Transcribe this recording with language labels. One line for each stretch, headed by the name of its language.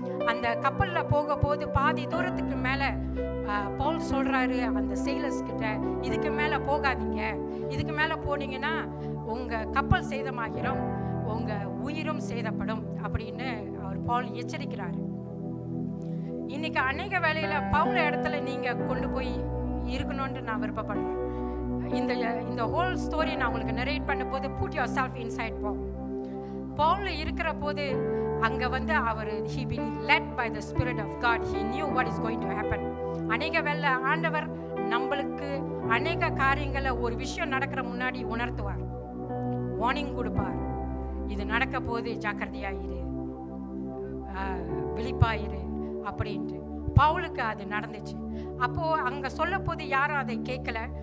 Tamil: அந்த கப்பலில் போக போது பாதி தூரத்துக்கு மேலே பவுல் சொல்கிறாரு அந்த செயிலர்ஸ் கிட்ட, இதுக்கு மேலே போகாதீங்க, இதுக்கு மேலே போனீங்கன்னா உங்கள் கப்பல் சேதமாகிடும், உங்கள் உயிரும் சேதப்படும் அப்படின்னு அவர் பவுல் எச்சரிக்கிறாரு. இன்னைக்கு அநேக வேளையில் பவுல் இடத்துல நீங்கள் கொண்டு போய் இருக்கணும்னு நான் விருப்பப்படுறேன். இந்த ஹோல் ஸ்டோரி நான் உங்களுக்கு நரேட் பண்ண போது
English: put yourself inside
Tamil: பவுல் இருக்கிற போது அங்கே வந்து அவர்
English: he been led by the spirit of God, he knew what is going to happen.
Tamil: அநேக வேளை ஆண்டவர் நம்மளுக்கு அநேக காரியங்களை ஒரு விஷயம் நடக்கிற முன்னாடி உணர்த்துவார், வார்னிங் கொடுப்பார், இது நடக்க போது ஜாக்கிரதையாயிரு, விழிப்பாயிரு அப்படின்ட்டு. பவுலுக்கு அது நடந்துச்சு. அப்போது அங்கே சொல்ல போது யாரும் அதை கேட்கல.